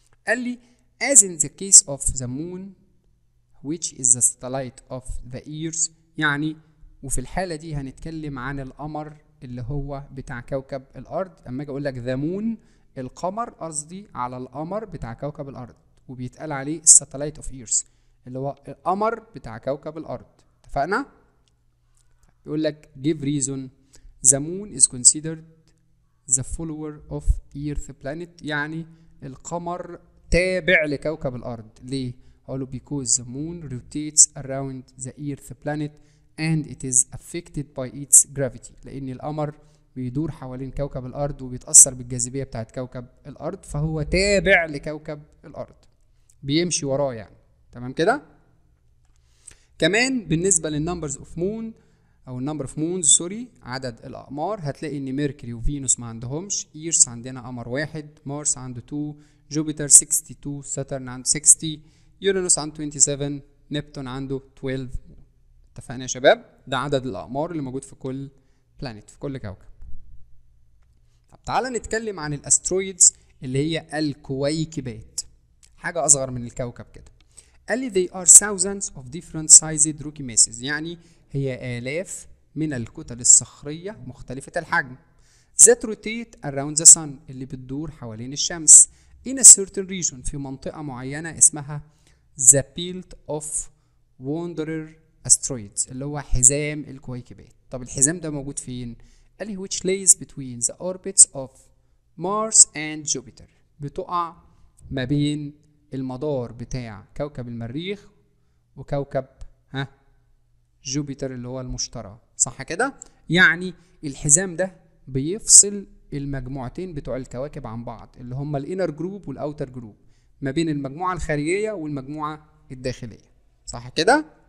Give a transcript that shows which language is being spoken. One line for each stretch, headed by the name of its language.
Arabic: قال لي
English: as in the case of the moon which is the satellite of the earth،
Arabic: يعني وفي الحالة دي هنتكلم عن القمر اللي هو بتاع كوكب الأرض. أما أجي أقول لك the moon القمر، قصدي على القمر بتاع كوكب الأرض، وبيتقال عليه
English: satellite of earth
Arabic: اللي هو القمر بتاع كوكب الأرض. اتفقنا؟ يقول لك
English: give reason the moon is considered the follower of earth planet،
Arabic: يعني القمر تابع لكوكب الأرض. ليه؟ هقوله
English: because the moon rotates around the earth planet and it is affected by its gravity،
Arabic: لأن القمر بيدور حوالين كوكب الأرض وبيتأثر بالجاذبية بتاعت كوكب الأرض، فهو تابع لكوكب الأرض، بيمشي وراه يعني. تمام كده؟ كمان بالنسبة للنمبرز اوف مون او النمبر اوف مونز سوري، عدد الاقمار، هتلاقي ان ميركوري وفينوس ما عندهمش، ايرث عندنا قمر واحد، مارس عنده 2، جوبيتر 62، ساترن عنده 60، يورانوس عنده 27، نبتون عنده 12. اتفقنا يا شباب؟ ده عدد الاقمار اللي موجود في كل بلانيت، في كل كوكب. طب تعالى نتكلم عن الاسترويدز اللي هي الكويكبات، حاجه اصغر من الكوكب كده. قال لي
English: they are thousands of different sized rocky masses،
Arabic: يعني هي آلاف من الكتل الصخرية مختلفة الحجم
English: that rotate around the sun
Arabic: اللي بتدور حوالين الشمس
English: in a certain region
Arabic: في منطقة معينة اسمها
English: the belt of wanderer asteroids
Arabic: اللي هو حزام الكويكبات. طب الحزام ده موجود فين؟ قال لي
English: which lays between the orbits of Mars and Jupiter
Arabic: بتقع ما بين المدار بتاع كوكب المريخ وكوكب جوبيتر اللي هو المشتري، صح كده؟ يعني الحزام ده بيفصل المجموعتين بتوع الكواكب عن بعض اللي هم الانر جروب والاوتر جروب، ما بين المجموعة الخارجية والمجموعة الداخلية، صح كده؟